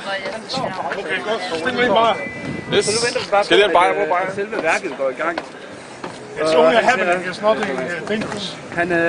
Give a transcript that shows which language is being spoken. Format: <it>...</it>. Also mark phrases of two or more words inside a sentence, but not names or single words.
<da>Okay, godt. Stil mig bare. Yes. Skal det bare på bare? Selve værket går i gang.</da> <en>It's only a happening, it's nothing dangerous.</en> <da>Han</da>